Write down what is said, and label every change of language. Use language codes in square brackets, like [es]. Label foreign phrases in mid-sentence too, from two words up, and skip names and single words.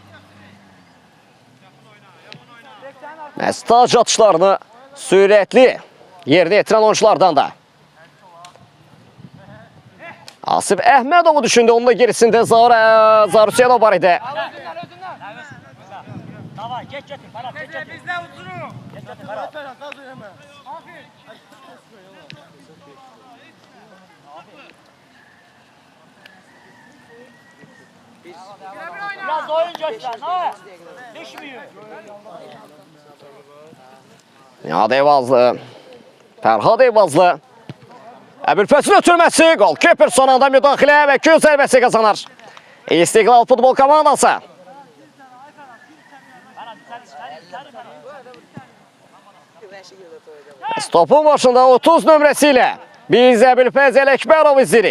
[az] Məhz tac atışlarını sürətli yerinə yetirən oyunculardan da. Asif Əhmədovu düşündü, onun da gerisində Zaur Hüseynov var idi. Davay, [tr] geç getir, Ferhat, geç getir. Bizde uzunu. Geç getir, Ferhat. Biraz oyun göster, ne? Düşmüyor. [az] Nihat Eyvazlı, Fərhad Eyvazlı. Əbülfəsin ötürməsi, golkeper son anda müdaxilə və göz zərbəsi qazanır. İstiqlal futbol komandası. Topun başında 30 nömrəsi ilə biz Əbülfəzəl Əkbərov izləyirik.